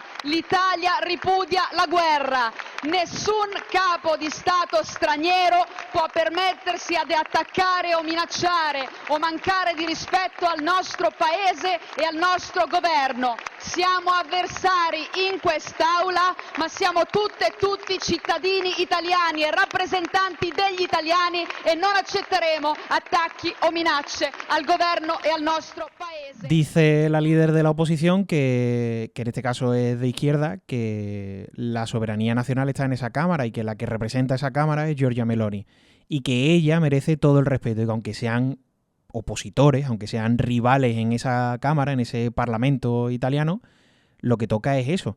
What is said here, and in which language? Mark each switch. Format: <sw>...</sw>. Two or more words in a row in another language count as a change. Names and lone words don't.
<it>L'Italia ripudia la guerra. Nessun capo di Stato straniero può permettersi di attaccare o minacciare o mancare di rispetto al nostro paese e al nostro governo. Siamo avversari in quest'Aula, ma siamo tutte e tutti cittadini italiani e rappresentanti degli italiani e non accetteremo attacchi o minacce al governo e al nostro paese.</it> <es>Dice la líder de la oposición, que en este caso es de izquierda, que la soberanía nacional está en esa Cámara y que la que representa esa Cámara es Giorgia Meloni y que ella merece todo el respeto y que aunque sean opositores, aunque sean rivales en esa Cámara, en ese Parlamento italiano, lo que toca es eso.</es>